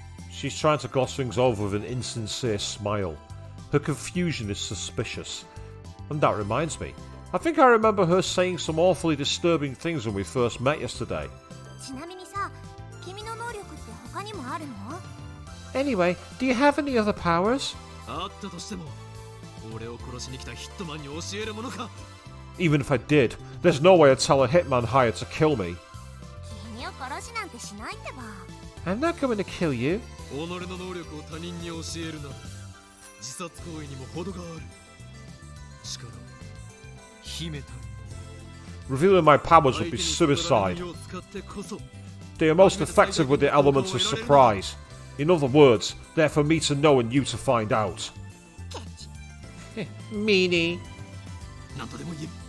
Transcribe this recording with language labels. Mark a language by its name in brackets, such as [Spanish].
[English] She's trying to gloss things over with an insincere smile. Her confusion is suspicious. And that reminds me. I think I remember her saying some awfully disturbing things when we first met yesterday. [Japanese] ちなみにさ、君の能力って他にもあるの？ [English] Anyway, do you have any other powers? [Japanese] あったとしても俺を殺しに来たヒットマンに教えるものか。 [English] Even if I did, there's no way I'd tell a hitman hired to kill me. [Japanese] 君を殺しなんてしないってば。 [English] I'm not going to kill you. [Japanese] 己の能力を他人に教えるなら自殺行為にも程がある。力を秘めた [English] Revealing my powers would be suicide. They are most effective with the element of surprise. In other words, they're for me to know and you to find out. Meanie. [Japanese] 何とでも言え。